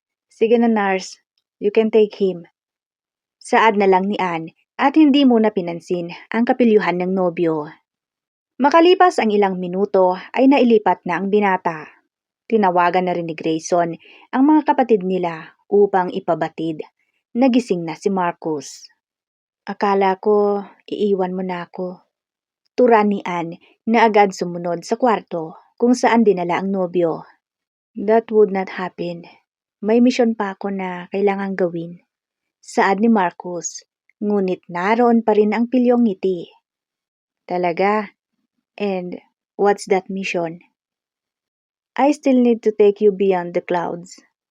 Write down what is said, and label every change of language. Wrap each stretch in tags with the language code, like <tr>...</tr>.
<tl>Sige na</tl> <en>nurse, you can take him.</en> <tl>Saad na lang ni Anne at hindi muna pinansin ang kapilyuhan ng nobyo. Makalipas ang ilang minuto ay nailipat na ang binata. Tinawagan na rin ni Grayson ang mga kapatid nila upang ipabatid. Nagising na si Marcus. Akala ko iiwan mo na ako. Tura ni Anne na agad sumunod sa kwarto kung saan dinala ang nobyo.</tl> <en>That would not happen.</en> <tl>May misyon pa ako na kailangang gawin. Saad ni Marcus, ngunit naroon pa rin ang pilyong ngiti. Talaga?</tl> <en>And what's that mission? I still need to take you beyond the clouds.</en>